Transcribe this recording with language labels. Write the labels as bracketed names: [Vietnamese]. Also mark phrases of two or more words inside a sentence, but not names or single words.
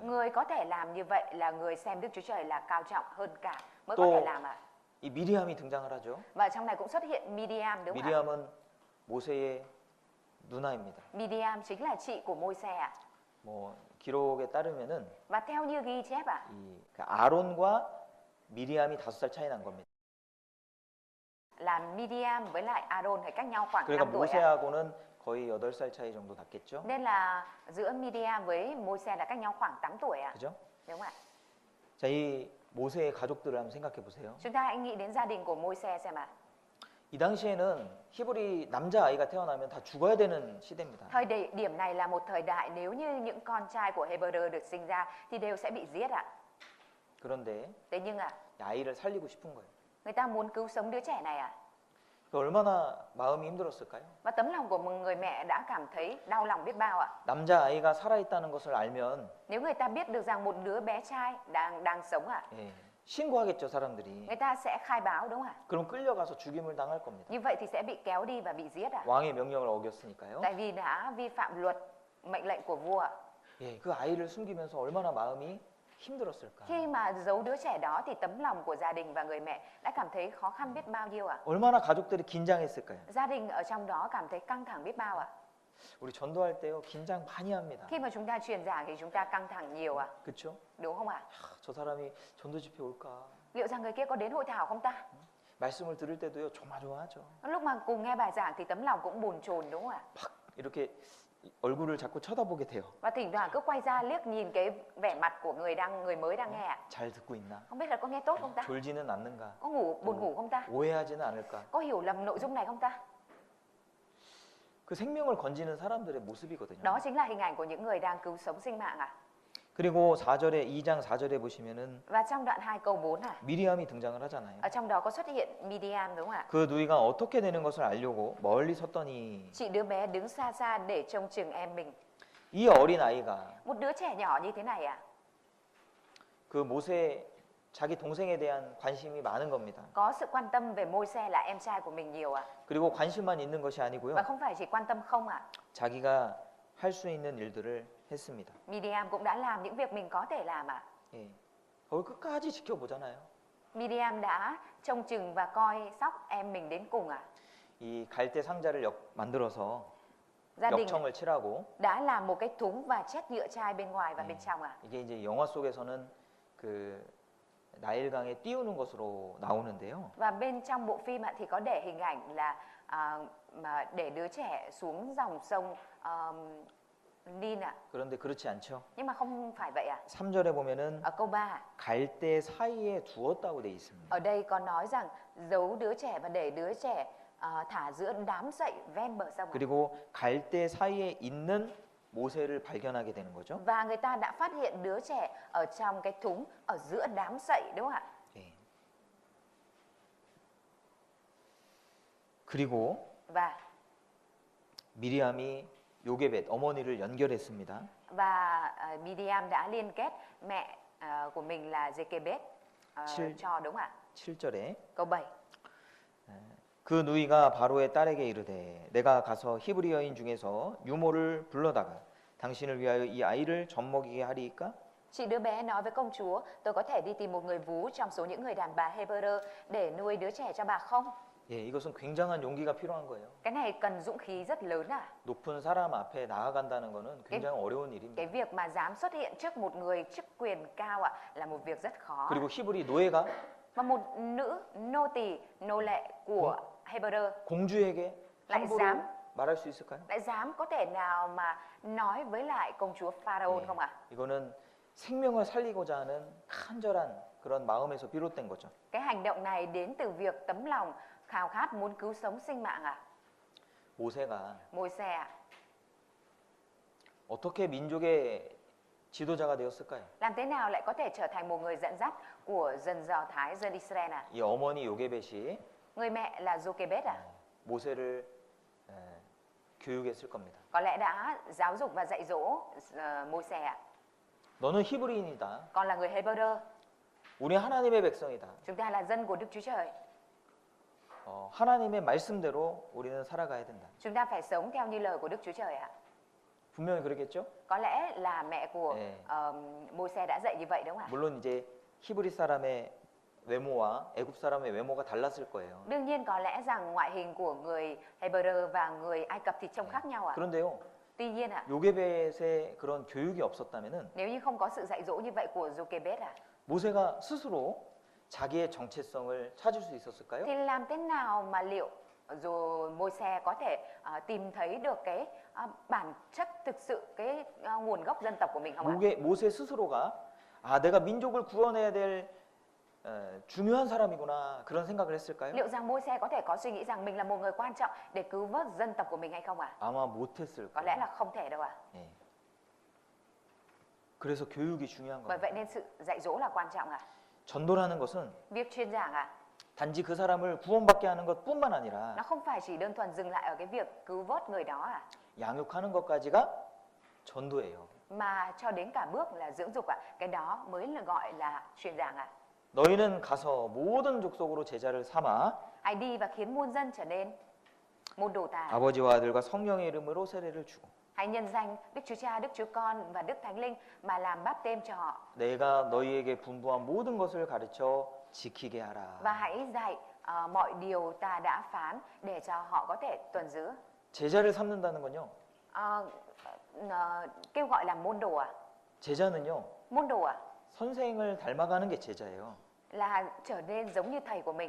[Vietnamese] Người có thể làm như vậy là người xem Đức Chúa Trời là cao trọng hơn cả mới có [Korean] 또 [Vietnamese] thể làm ạ. [Korean] 이 미리암이 등장을 하죠. [Vietnamese] Và trong này cũng xuất hiện Miriam đúng không ạ? [Korean] 미리암은 모세의 누나입니다. [Vietnamese] Miriam chính là chị của Môi-se ạ. [Korean] 뭐 기록에 따르면은 [Vietnamese] Và theo như ghi chép ạ, [Korean] 이 아론과 미리암이 5살 차이 난 겁니다. [Vietnamese] là Miriam với lại Aaron phải cách nhau khoảng [Korean] 그러니까 [Vietnamese] 5 tuổi ạ. [Korean] 모세하고는 거의 8살 차이 정도 났겠죠. [Vietnamese] Nên là giữa Miriam với Môi-se là cách nhau khoảng 8 tuổi ạ. [Korean] 그죠? [Vietnamese] Đúng không ạ? [Korean] 자, 이 모세의 가족들을 한번 생각해 보세요. [Vietnamese] Chúng ta hãy nghĩ đến gia đình của Môi-se xem ạ. [Korean] 이 당시에는 히브리 남자 아이가 태어나면 다 죽어야 되는 시대입니다. [Vietnamese] Thời điểm này là một thời đại nếu như những con trai của Hebrew được sinh ra thì đều sẽ bị giết ạ. [Korean] 그런데 [Vietnamese] Thế nhưng ạ, [Korean] 이 아이를 살리고 싶은 거예요. [Vietnamese] người ta muốn cứu sống đứa trẻ này ạ. [Korean] 그 얼마나 마음이 힘들었을까요? [Vietnamese] Và tấm lòng của một người mẹ đã cảm thấy đau lòng biết bao ạ. [Korean] 남자 아이가 살아 있다는 것을 알면 [Vietnamese] Nếu người ta biết được rằng một đứa bé trai đang sống ạ, [Korean] 예, 신고하겠죠, 사람들이. [Vietnamese] người ta sẽ khai báo đúng không ạ? [Korean] 그럼 끌려가서 죽임을 당할 겁니다. [Vietnamese] Như vậy thì sẽ bị kéo đi và bị giết ạ. [Korean] 왕의 명령을 어겼으니까요. [Vietnamese] Tại vì đã vi phạm luật mệnh lệnh của vua ạ. [Korean] 예, 그 아이를 숨기면서 얼마나 마음이 힘들었을까? [Vietnamese] Khi mà giấu đứa trẻ đó thì tấm lòng của gia đình và người mẹ đã cảm thấy khó khăn biết bao nhiêu ạ. [Korean] 얼마나 가족들이 긴장했을까요? [Vietnamese] Gia đình ở trong đó cảm thấy căng thẳng biết bao ạ. [Korean] 우리 전도할 때요 긴장 많이 합니다. [Vietnamese] Khi mà chúng ta truyền giảng thì chúng ta căng thẳng nhiều ạ. [Korean] 그렇죠? [Vietnamese] Đúng không ạ? [Korean] 저 사람이 전도 집회 올까? [Vietnamese] Liệu rằng người kia có đến hội thảo không ta? [Korean] 말씀을 들을 때도요 조마조마하죠. [Vietnamese] Lúc mà cùng nghe bài giảng thì tấm lòng cũng bồn chồn đúng không ạ? [Korean] 막 이렇게 얼굴을 자꾸 쳐다보게 돼요. [Vietnamese] Và thỉnh thoảng cứ quay ra liếc nhìn cái vẻ mặt của người mới đang nghe ạ. [Korean] 잘 듣고 있나? [Vietnamese] Không biết là có nghe tốt không ta? [Korean] 졸지는 않는가? [Vietnamese] Có buồn ngủ không ta? [Korean] 오해하지는 않을까? [Vietnamese] Có hiểu lầm nội dung này không ta? [Korean] 그 생명을 건지는 사람들의 모습이거든요. [Vietnamese] Đó chính là hình ảnh của những người đang cứu sống sinh mạng ạ. [Korean] 그리고 4절에 2장 4절에 보시면은 [Vietnamese] Và trong đoạn 2 câu 4 ạ, [Korean] 미리암이 등장을 하잖아요. [Vietnamese] ở trong đó có xuất hiện Miriam đúng không ạ? [Korean] 그 누이가 어떻게 되는 것을 알려고 멀리 섰더니 [Vietnamese] Chị đứa bé đứng xa xa để trông chừng em mình. [Korean] 이 어린 아이가 [Vietnamese] Một đứa trẻ nhỏ như thế này ạ, [Korean] 그 모세 자기 동생에 대한 관심이 많은 겁니다. [Vietnamese] có sự quan tâm về Môi-se là em trai của mình nhiều ạ. [Korean] 그리고 관심만 있는 것이 아니고요. [Vietnamese] Và không phải chỉ quan tâm không ạ. [Korean] 자기가 할 수 있는 일들을 했습니다. [Vietnamese] Miriam cũng đã làm những việc mình có thể làm ạ. [Korean] 예. 거기 끝까지 지켜보잖아요. [Vietnamese] Miriam đã trông chừng và coi sóc em mình đến cùng ạ. [Korean] 이 갈대 상자를 만들어서 [Vietnamese] Gia đình [Korean] 역청을 칠하고 [Vietnamese] đã làm một cái thúng và chét nhựa chai bên ngoài và bên trong ạ. [Korean] 이게 이제 영화 속에서는 그 나일강에 띄우는 것으로 나오는데요. [Vietnamese] Và bên trong bộ phim ạ thì có để hình ảnh là mà để đứa trẻ xuống dòng sông Nin ạ. [Korean] 그런데 그렇지 않죠. [Vietnamese] Nhưng mà không phải vậy ạ. [Korean] 3절에 보면은 [Vietnamese] Ở câu 3 [Korean] 갈대 사이에 두었다고 돼 있습니다. [Vietnamese] ở đây có nói rằng giấu đứa trẻ và để đứa trẻ thả giữa đám sậy ven bờ sông ạ. [Korean] 그리고 갈대 사이에 있는 모세를 발견하게 되는 거죠. [Vietnamese] Và người ta đã phát hiện đứa trẻ ở trong cái thúng ở giữa đám sậy đúng không ạ? [Korean] 예. 그리고 [Vietnamese] Và [Korean] 미리암이 요게벳 어머니를 연결했습니다. [Vietnamese] Và Miriam đã liên kết mẹ của mình là Giê-kê-bết [Korean] 칠- [Vietnamese] cho, đúng không ạ? [Korean] 7절에 [Vietnamese] Câu 7. [Korean] 그 누이가 바로의 딸에게 이르되 내가 가서 히브리 여인 중에서 유모를 불러다가 당신을 위하여 이 아이를 젖먹이게 하리이까? [Vietnamese] Chị đứa bé nói với công chúa, tôi có thể đi tìm một người vú trong số những người đàn bà Hebrew để nuôi đứa trẻ cho bà không? [Korean] 예, 이것은 굉장한 용기가 필요한 거예요. [Vietnamese] Cái này cần dũng khí rất lớn à? [Korean] 높은 사람 앞에 나아간다는 것은 굉장히 어려운 일입니다. [Vietnamese] Cái việc mà dám xuất hiện trước một người chức quyền cao ạ là một việc rất khó. [Korean] 그리고 히브리 노예가 [Vietnamese] Mà một nữ nô tỳ, nô lệ của Hebrew [Korean] 공주에게 [Vietnamese] lại [Korean] 함부로 [Vietnamese] dám [Korean] 말할 수 있을까요? [Vietnamese] lại dám có thể nào mà nói với lại công chúa Pharaoh [Korean] 예, [Vietnamese] không ạ? [Korean] 이거는 생명을 살리고자 하는 간절한 그런 마음에서 비롯된 거죠. [Vietnamese] Cái hành động này đến từ việc tấm lòng khao khát muốn cứu sống sinh mạng ạ. [Korean] 모세가 [Vietnamese] Môi-se ạ, [Korean] 어떻게 민족의 지도자가 되었을까요? [Vietnamese] làm thế nào lại có thể trở thành một người dẫn dắt của dân Do Thái, dân Israel ạ? [Korean] 이 어머니 요게벳이 [Vietnamese] Người mẹ là Giô-kê-bết ạ. [Korean] 모세를 교육했을 겁니다. [Vietnamese] Có lẽ đã giáo dục và dạy dỗ Môi-se ạ. [Korean] 너는 히브리인이다. [Vietnamese] Con là người Hebrew, [Korean] 우리 하나님의 백성이다. [Vietnamese] chúng ta là dân của Đức Chúa Trời. [Korean] 하나님의 말씀대로 우리는 살아가야 된다. [Vietnamese] Chúng ta phải sống theo như lời của Đức Chúa Trời ạ. [Korean] 분명히 그러겠죠? [Vietnamese] Có lẽ là mẹ của [Korean] 네. [Vietnamese] Môi-se đã dạy như vậy đúng không ạ? [Korean] 물론 이제 히브리 사람의 외모와 애굽 사람의 외모가 달랐을 거예요. [Vietnamese] Đương nhiên có lẽ rằng ngoại hình của người Hebrew và người Ai Cập thì trông khác nhau ạ. [Korean] 그런데요, [Vietnamese] Tuy nhiên ạ, [Korean] 요게벳의 그런 교육이 없었다면은 [Vietnamese] nếu như không có sự dạy dỗ như vậy của Giô-kê-bết ạ, [Korean] 모세가 스스로 자기의 정체성을 찾을 수 있었을까요? [Vietnamese] thì làm thế nào mà liệu rồi Môi-se có thể tìm thấy được cái bản chất thực sự, cái nguồn gốc dân tộc của mình không ạ? [Korean] 모세 스스로가 내가 민족을 구원해야 될 중요한 사람이구나 그런 생각을 했을까요? [Vietnamese] Liệu rằng Môi-se có thể có suy nghĩ rằng mình là một người quan trọng để cứu vớt dân tộc của mình hay không ạ? [Korean] 아마 못했을 [Vietnamese] Có lẽ [Korean] 거예요. [Vietnamese] là không thể đâu ạ. [Korean] 예. 그래서 교육이 중요한 [Vietnamese] Bởi [Korean] 거예요. [Vietnamese] vậy nên sự dạy dỗ là quan trọng ạ. [Korean] 전도라는 것은 [Vietnamese] Việc truyền giảng ạ, [Korean] 단지 그 사람을 구원받게 하는 것뿐만 아니라 [Vietnamese] nó không phải chỉ đơn thuần dừng lại ở cái việc cứu vớt người đó ạ, [Korean] 양육하는 것까지가 전도예요. [Vietnamese] mà cho đến cả bước là dưỡng dục ạ. Cái đó mới là gọi là truyền giảng ạ. [Korean] 너희는 가서 모든 족속으로 제자를 삼아 [Vietnamese] Hãy đi và khiến muôn dân trở nên môn đồ ta. [Korean] 아버지와 아들과 성령의 이름으로 세례를 주고 [Vietnamese] Hãy nhân danh Đức Chúa Cha, Đức Chúa Con và Đức Thánh Linh mà làm báp têm cho họ. [Korean] 내가 너희에게 분부한 모든 것을 가르쳐 지키게 하라. [Vietnamese] Và hãy dạy mọi điều ta đã phán để cho họ có thể tuân giữ. [Korean] 제자를 삼는다는 건요. [Vietnamese] Kêu gọi là môn đồ ạ. [Korean] 제자는요. [Vietnamese] Môn đồ ạ, [Korean] 선생을 닮아가는 게 제자예요. [Vietnamese] là trở nên giống như thầy của mình.